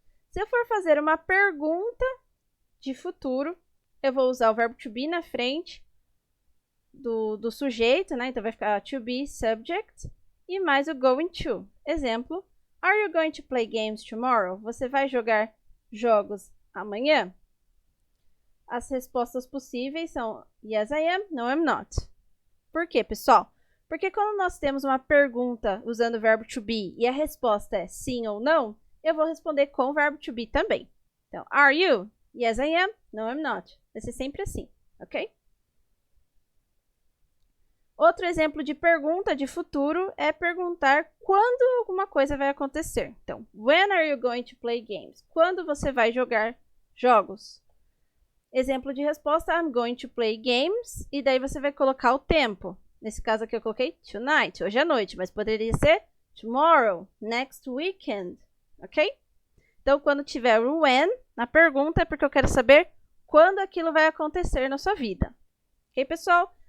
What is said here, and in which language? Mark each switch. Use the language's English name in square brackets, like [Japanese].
[Portuguese] Se eu for fazer uma pergunta de futuro, eu vou usar o verbo to be na frente do sujeito, né? Então vai ficar to be subject e mais o going to. [English] Exemplo, are you going to play games tomorrow? [Portuguese] Você vai jogar jogos amanhã? As respostas possíveis são [English] yes I am, no I'm not. [Portuguese] Por quê, pessoal? Porque quando nós temos uma pergunta usando o verbo to be e a resposta é sim ou não, eu vou responder com o verbo to be também. [English] Então, are you? Yes, I am. No, I'm not. [Portuguese] Vai ser sempre assim, ok? Outro exemplo de pergunta de futuro é perguntar quando alguma coisa vai acontecer. [English] Então, when are you going to play games? [Portuguese] Quando você vai jogar jogos? Exemplo de resposta, [English] I'm going to play games. [Portuguese] E daí você vai colocar o tempo. Nesse caso aqui eu coloquei tonight, hoje à noite, mas poderia ser tomorrow, next weekend, ok? Então, quando tiver o when na pergunta, é porque eu quero saber quando aquilo vai acontecer na sua vida. Ok, pessoal?